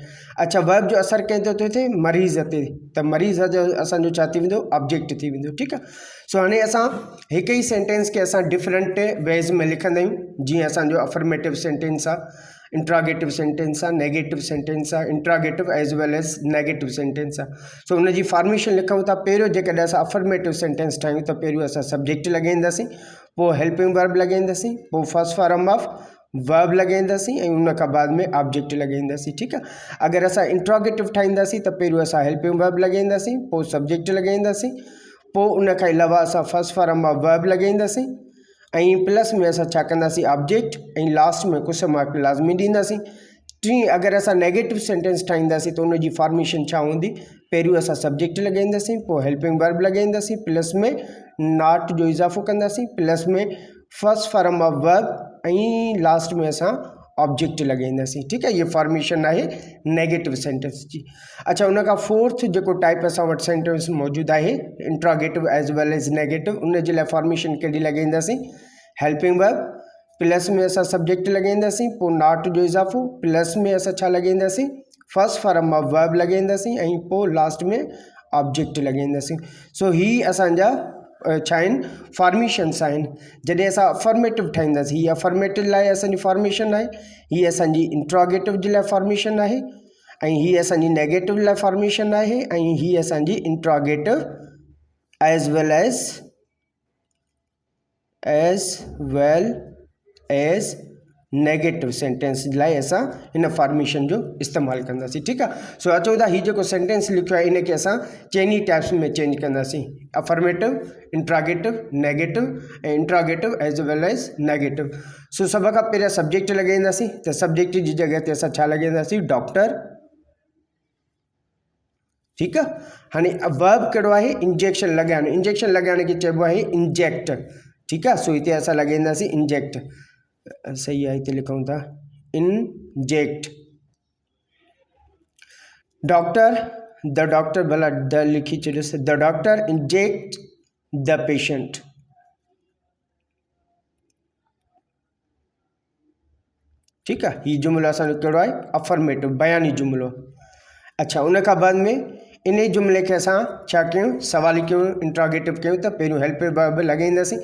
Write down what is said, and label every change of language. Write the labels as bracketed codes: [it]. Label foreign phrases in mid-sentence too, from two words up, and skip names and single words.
[sd] अच्छा, वर्ब जो असरु कंहिं ते थो थिए, मरीज़ ते, त मरीज़ जो असांजो छा थी वेंदो, ऑब्जेक्ट थी वेंदो। ठीकु आहे। सो हाणे असां हिकु ई सेंटेंस खे असां [en] different ways [sd] में लिखंदा आहियूं। जीअं असांजो [en] affirmative sentence [sd] आहे, [en] interrogative sentence [sd] आहे, [en] negative sentence [sd] आहे, [en] interrogative as well as negative sentence [sd] आहे। सो हुनजी फॉर्मेशन लिखूं था। पहिरियों जेकॾहिं असां [en] affirmative sentence [sd] ठाहियूं त पहिरियों असां सब्जेक्ट लॻाईंदासीं, पोइ [en] helping verb [sd] लॻाईंदासीं, पोइ [en] first form of verb [sd] लॻाईंदासीं ऐं उनखां बाद में ऑब्जेक्ट लॻाईंदासीं। ठीकु आहे। अगरि असां इंट्रागेटिव ठाहींदासीं त पहिरियों असां [en] helping verb [sd] लॻाईंदासीं, पोइ सब्जेक्ट लॻाईंदासीं, पोइ उनखां अलावा असां [en] first form of verb [sd] लॻाईंदासीं ऐं प्लस में असां छा कंदासीं, ऑब्जेक्ट, ऐं लास्ट में कुझु मार्क लाज़मी ॾींदासीं। टी, अगरि असां [en] negative sentence [sd] ठाहींदासीं त उनजी फॉर्मेशन छा हूंदी, पहिरियों असां सब्जेक्ट लॻाईंदासीं, पोइ [en] helping verb [sd] लॻाईंदासीं, प्लस में नॉट जो इज़ाफ़ो कंदासीं, प्लस में [en] first form of verb [sd] ऐं लास्ट में असां ऑब्जेक्ट लॻाईंदासीं। ठीकु आहे। ये फॉर्मेशन आहे [en] negative sentence [sd] जी। अच्छा, उनखां फोर्थ जेको टाइप असां वटि सेंटेंस मौजूदु आहे, [en] interrogative as well as negative, [sd] उनजे लाइ फॉर्मेशन कहिड़ी लॻाईंदासीं, [en] helping verb, [sd] प्लस में असां सब्जेक्ट लॻाईंदासीं, पोइ नॉट जो इज़ाफ़ो, प्लस में असां छा लॻाईंदासीं, [en] first form of verb [sd] लॻाईंदासीं ऐं पोइ लास्ट में ऑब्जेक्ट लॻाईंदासीं। सो ही असांजा छा आहिनि, फॉर्मेशन्स आहिनि। जॾहिं असां अफर्मेटिव ठाहींदासीं, हीअ अफर्मेटिव लाइ असांजी फॉर्मेशन आहे, हीअ असांजी इंट्रागेटिव जे लाइ फॉर्मेशन आहे, ऐं हीअ असांजी नेगेटिव लाइ फॉर्मेशन आहे ऐं हीअ असांजी [en] interrogative as well as negative sentence [sd] लाइ असां हिन फॉर्मेशन जो इस्तेमालु कंदासीं। ठीकु आहे। सो अचो था हीउ जेको सेंटेंस लिखियो आहे इनखे असां चइनी टाइप्स में चेंज कंदासीं, अफर्मेटिव, इंट्रोगेटिव, नेगेटिव ऐं [en] interrogative as well as negative. [sd] सो सभ खां पहिरियां सब्जेक्ट लॻाईंदासीं, त सब्जेक्ट जी जॻह ते असां छा लॻाईंदासीं, डॉक्टर। ठीकु आहे। हाणे वर्ब कहिड़ो आहे, इंजेक्शन लॻाइणु। इंजेक्शन लॻाइण खे चइबो आहे इंजेक्ट। ठीकु आहे। सो हिते असां लॻाईंदासीं इंजेक्ट, सही आहे, हिते लिखूं था इंजेक्ट। [en] Doctor, the doctor, [sd] भला द लिखी छॾियोसि, [en] the doctor inject the patient. [sd] ठीकु आहे। हीउ जुमिलो असांजो कहिड़ो आहे, अफर्मेटिव, बयानी जुमिलो। अच्छा, उन खां बाद में इन जुमिले खे असां छा कयूं, सवाली कयूं, इंट्रोगेटिव कयूं, त पहिरियों [en] helping verb [sd] लॻाईंदासीं।